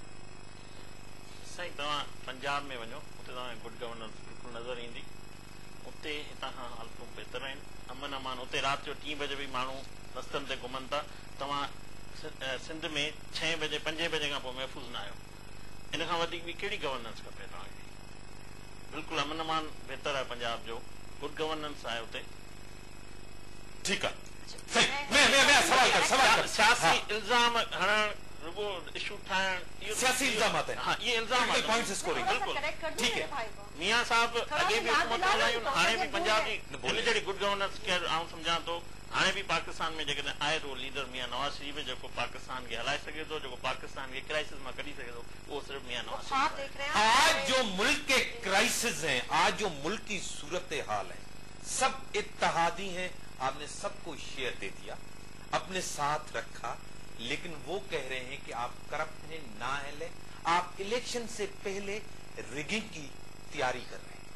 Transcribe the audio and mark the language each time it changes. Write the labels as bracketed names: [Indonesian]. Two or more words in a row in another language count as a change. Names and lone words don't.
[Sindhi] साईं तव्हां पंजाब में वञो, उते तव्हांखे [English] good governance [Sindhi] बिल्कुलु नज़र ईंदी, उते हितां खां हालतूं बहितर आहिनि, अमन अमान, उते राति जो 3 बजे भी माण्हू रस्तनि ते घुमनि था। तव्हां सिंध में 6 बजे 5 बजे खां पोइ महफ़ूज़ न आहियो, इन खां वधीक ॿी कहिड़ी गवर्नेंस खपे तव्हांखे? बिल्कुलु अमन अमान बेहतर है पंजाब जो, [English] good governance [Sindhi] है उते। [Urdu] ٹھیک ہے، میں سوال کر [Sindhi] सियासी इल्जाम हणण रुगो इशू ठाण, [Urdu] سیاسی الزامات ہے. ہاں، یہ الزام ہے, [English] point scoring, [Urdu] بالکل ٹھیک ہے. [Sindhi] मियां साहब अगे भी हुकूमत हलायूं, हाणे भी पंजाब जी जड़ी [English] good governance [Sindhi] के आऊं समझां तो हाणे भी पाकिस्तान में जेकॾहिं आहे तो लीडर मियां नवाज शरीफ जेको पाकिस्तान खे हलाए सघे थो, जेको पाकिस्तान खे क्राइसिस मां कढी सघे थो, उहो सिर्फ मियां नवाज शरीफ है। [Urdu] آج جو ملک کے کرائسس ہیں، آج جو ملک کی صورت حال ہے، سب اتحادی ہیں. آپ نے سب کو شیئر دے دیا، اپنے ساتھ رکھا، لیکن وہ کہہ رہے ہیں کہ آپ کرپٹ ہیں، نااہل ہیں، آپ الیکشن سے پہلے رگنگ کی تیاری کر رہے ہیں.